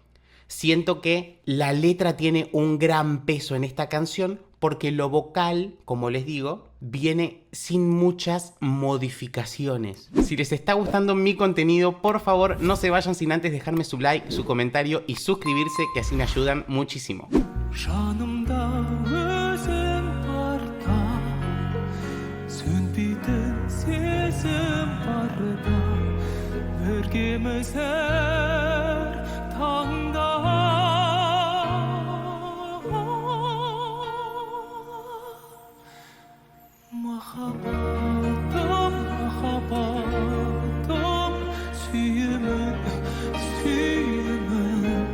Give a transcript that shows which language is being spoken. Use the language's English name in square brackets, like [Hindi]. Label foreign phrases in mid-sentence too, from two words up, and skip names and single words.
[Spanish] Siento que la letra tiene un gran peso en esta canción porque lo vocal, como les digo, viene sin muchas modificaciones. Si les está gustando mi contenido, por favor no se vayan sin antes dejarme su like, su comentario y suscribirse, que así me ayudan muchísimo. [Kazakh] жанымда өзің барда сөнбейтін сезім барда біргеміз әр таңда махаббатым махаббатым сүйемін сүйемін